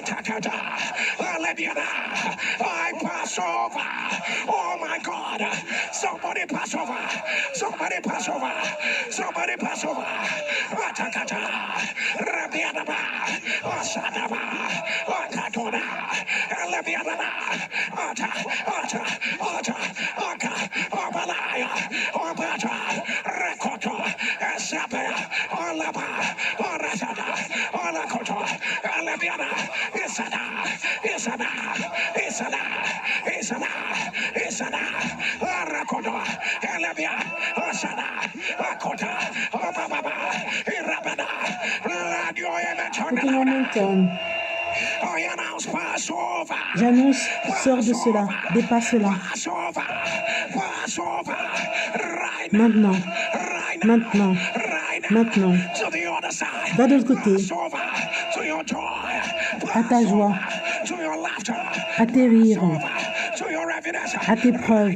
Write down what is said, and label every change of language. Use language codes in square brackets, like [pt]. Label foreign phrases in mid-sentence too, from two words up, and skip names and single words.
[en] Oh my God! Somebody pass over! Somebody pass over! Somebody pass over! Atakata! Rabiadaba! Osadaba! Otatona! Elebiadaba! Ata! Ata! Ata! Aka! Obalaya! Obata! Rekoto! Esabe! Olaba! Orasada! Olakoto! Elebiada! Isada! Isada! Isada! Isada! Isada! Arakoto! Elebia! Osada! Akota! Obababa! Irabada! Radio Emeton! [fr] J'annonce, sors de cela, dépasse cela. Maintenant, maintenant, maintenant. Va de l'autre côté, à ta joie, à tes rires, à tes preuves.